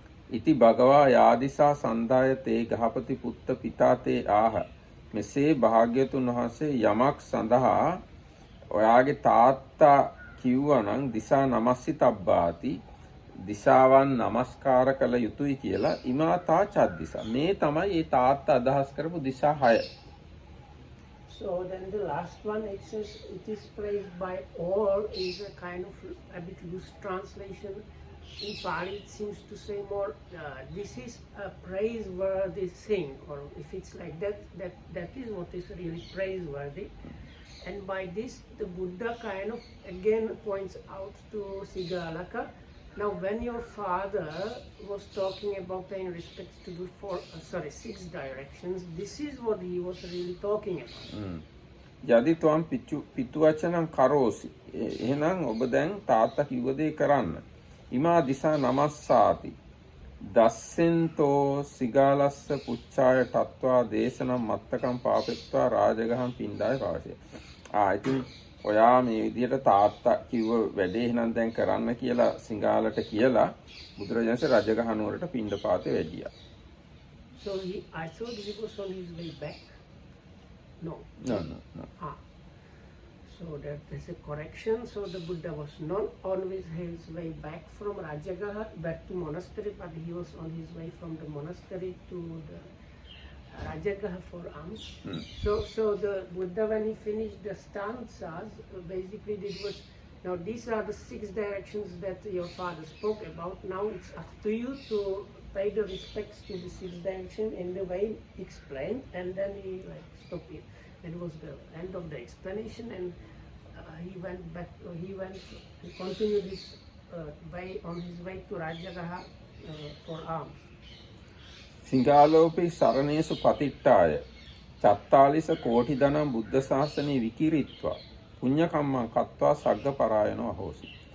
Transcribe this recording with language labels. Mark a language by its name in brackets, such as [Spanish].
[Pali] ඉති භගවා යාදිසා සන්දාය තේ ගහපති පුත්ත පිතා තේ ආහ. [Sinhala] මෙසේ භාග්‍යතුන් වහන්සේ යමක් සඳහා ඔයාගේ තාත්තා කිව්වනම් [Pali] දිසා නමස්සිතබ්බාති [Sinhala] දිසාවන් නමස්කාර කළ යුතුයි කියලා [Pali] ඉමාතා චද්දිසා. [Sinhala] මේ තමයි ඒ තාත්තා අදහස් කරපු දිසා 6. [English] So then the last one, it says it is praised by all, is a kind of a bit loose translation. In Pali it seems to say more, this is a praiseworthy thing, or if it's like that, that is what is really praiseworthy. And by this the Buddha kind of again points out to Sigalaka. Now when your father was talking about in respect to the 6 directions, this is what he was really talking about. [Pali] යදි තුම් පිතු වචනම් කරෝසි. [Sinhala] එහෙනම් ඔබ දැන් තාත්තා කිව්ව දේ කරන්න. [Pali] ඉමා දිසා නමස්සාති. දස්සෙන්තෝ සිගාලස්ස පුච්ඡාය තත්වා දේශනම් මත්තකම් පාපෙත්වා රාජගහම් පින්ඩාය පාශය. [Sinhala] ඉතින් ඔයා මේ විදිහට තාත්තා කිව්ව වැඩේ එහෙනම් දැන් කරන්න කියලා සිංහලට කියලා බුදුරජාණන්සේ රජගහ නුවරට පින්ඩපාතේ වැඩියා. [English] So I thought he was on his way back. No. No. So there's a correction. So the Buddha was not on his way back from Rajagaha back to monastery, but he was on his way from the monastery to the Rajagaha for alms. So the Buddha, when he finished the stanzas, basically it was, now these are the 6 directions that your father spoke about. Now it's up to you to pay the respects to the 6 direction in the way explained, and then he stopped it. That was the end of the explanation, and he went back. He continued his way on his way to Rajagaha for alms. [Pali] සිංහාලෝපී සරණේසු පතිට්ඨාය චත්තාලිස කෝටි ධනම් බුද්ධ ශාසනේ විකිරිත්වා පුඤ්ඤ කම්මං කତ୍වා සග්ග පරායනෝ අහෝසි.